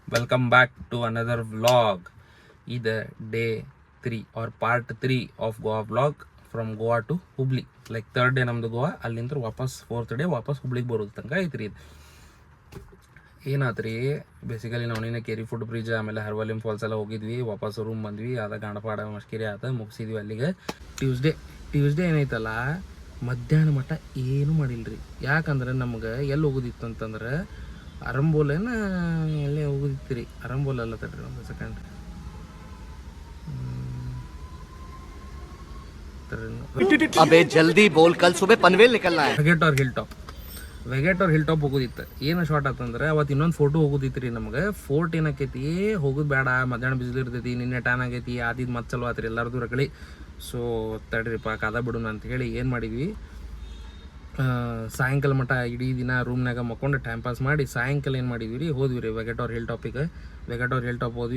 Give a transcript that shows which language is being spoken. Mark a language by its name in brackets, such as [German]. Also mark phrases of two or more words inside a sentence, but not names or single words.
[English] Welcome back to another vlog. ಇದು day 3 or part 3 of Goa vlog from Goa to Hubli. Like third day [Kannada] ನಮ್ದು ಗೋವಾ, ಅಲ್ಲಿಂದ ವಾಪಸ್ [English] fourth day [Kannada] ವಾಪಸ್ ಹುಬ್ಳಿಗೆ ಬರೋದು ತನಕ ಐತ್ರಿ ಇದು. ಏನಾತ್ರಿ ಬೇಸಿಕಲಿ ನಾವು ನಿನ್ನೆ ಕೇರಿ ಫುಡ್ ಬ್ರಿಡ್ಜ್ ಆಮೇಲೆ ಹರ್ವಲಿಂ ಫಾಲ್ಸ್ ಎಲ್ಲ ಹೋಗಿದ್ವಿ, ವಾಪಸ್ ರೂಮ್ ಬಂದ್ವಿ, ಅದ ಗಾಣಪಾಡ ಮಸ್ಕಿರಿ ಆತ ಮುಗಿಸಿದ್ವಿ ಅಲ್ಲಿಗೆ. ಟ್ಯೂಸ್ಡೇ ಏನೈತಲ್ಲ ಮಧ್ಯಾಹ್ನ ಮಟ್ಟ ಏನು ಮಾಡಿಲ್ರಿ. ಯಾಕಂದ್ರೆ ನಮ್ಗೆ ಎಲ್ಲಿ ಹೋಗೋದಿತ್ತು ಅಂತಂದ್ರೆ ಅರಂಬೋಲೇನ ಎಲ್ಲೇ ಹೋಗೋದಿತ್ತು ರೀ. ಅರಂಬೋಲ್ ಅಲ್ಲ ತಡ್ರಿ ಒಂದು ಸೆಕೆಂಡ್. [Hindi] अबे जल्दी बोल, कल सुबह पनवेल निकलना है. [Kannada] ವೆಗೆಟೋರ್ [English] hill top [Kannada] ಹೋಗೋದಿತ್ತು. ಏನು ಶಾರ್ಟ್ ಆತಂದ್ರೆ ಅವತ್ತು ಇನ್ನೊಂದು ಫೋಟೋ ಹೋಗೋದಿತ್ತು ರೀ ನಮಗೆ. ಫೋರ್ಟ್ ಏನಾಕೈತಿ ಹೋಗೋದು ಬೇಡ, ಮಧ್ಯಾಹ್ನ ಬಿಸಿಲು ಇರ್ತೈತಿ, ನಿನ್ನೆ ಟ್ಯಾನ್ ಆಗೈತಿ, ಆದಿದ್ದು ಮತ್ತೆ ಚಲೋ ಆತ್ರಿ ಎಲ್ಲರದು ರಗಳಿ. ಸೊ ತಡ್ರಿಪ್ಪ ಕಾದ ಬಿಡೋಣ ಅಂತ ಹೇಳಿ ಏನು ಮಾಡಿದ್ವಿ, ಸಾಯಂಕಾಲ ಮಟ್ಟ ಇಡೀ ದಿನ ರೂಮ್ನಾಗ ಮಕ್ಕೊಂಡು [English] time pass [Kannada] ಮಾಡಿ ಸಾಯಂಕಾಲ ಏನು ಮಾಡಿದ್ವಿ ರೀ, ಹೋದ್ವಿ ರೀ ವೆಗೆಟೋರ್ [English] hill top [Kannada] ಹೋದ್ವಿ.